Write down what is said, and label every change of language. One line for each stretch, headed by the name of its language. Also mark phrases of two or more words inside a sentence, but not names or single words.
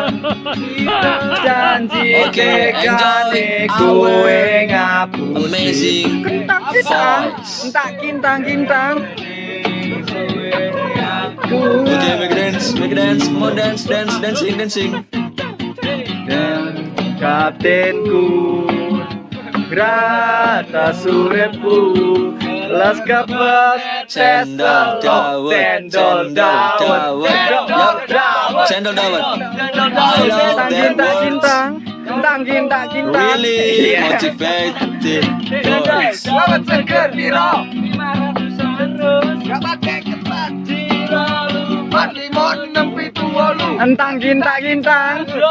English: Okay, enjoy our amazing voice. Okay, make a dance, come on, dancing. Kaptenku, rata surepku, laskap
Javanese: Cendol dawet. Cendol dawet.
English: I love that word. Really motivated voice. Entang gintang,